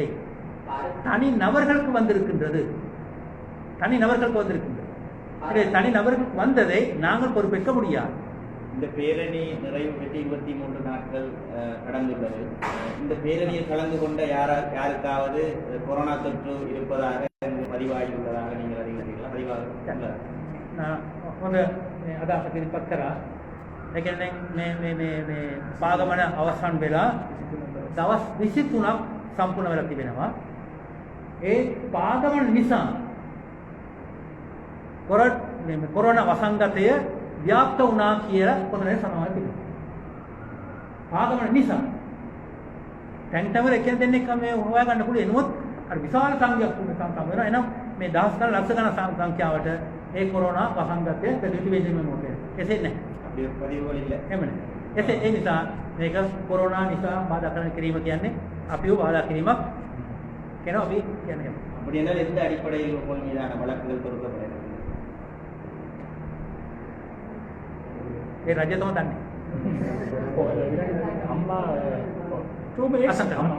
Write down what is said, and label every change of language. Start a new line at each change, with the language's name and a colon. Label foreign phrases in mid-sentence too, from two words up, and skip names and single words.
Tamil: தனி நபர்களுக்கு வந்திருக்கின்றது. இது தனி நபருக்கு வந்ததை நாங்கள் பொறுப்பேற்க முடியாது. இந்த பேரணி நிறைவு பெற்று 23 நாட்கள் கடந்துள்ளது. இந்த பேரணியில் கலந்து கொண்ட யாருக்காவது கொரோனா தொற்று இருப்பதாக பதிவாகியுள்ளதாக நீங்கள் அறிகிறீர்களா? பதிவாக
Sinhala: හොඳ අදහසක් ඉදිරිපත් කරා. ඒ කියන්නේ මේ පාගමන අවසන් වෙලා දවස් 23ක් සම්පූර්ණ වෙලා තිබෙනවා. ඒ පාගමන නිසා කොරෝනා වසංගතය ව්‍යාප්ත වුණා කියලා පොතේ සඳහන් තිබෙනවා. පාගමන නිසා තැන්තවල එකෙන් දෙන්නෙක් මේ හොයාගන්න පුළුවන්. එනමුත් අර විශාල සංඛ්‍යාවක් සම්පූර්ණ වෙනවා. එනම් මේ දහස් ගණන් ලක්ෂ ගණන් සංඛ්‍යාවට ඒ කොරෝනා වසංගතය ප්‍රතිවිරුද්ධ වෙන්නේ මොකද? එසේ නැහැ.
Tamil: பதிவுகள் இல்லை.
Sinhala: එහෙම නැහැ. ඒ නිසා මේක කොරෝනා නිසා බාධා කරන කිරීම කියන්නේ අපිව බාධා කිරීමක් කියනවා අපි කියන්නේ.
Tamil: அப்படி என்றால் எந்த அடிப்படையில் உங்கள் மீதான வழக்குகள் தொடுக்கப்படுகிறது?
Sinhala: ඒ රජතුමා දන්නේ. අම්මා 2 minutes අසන්න.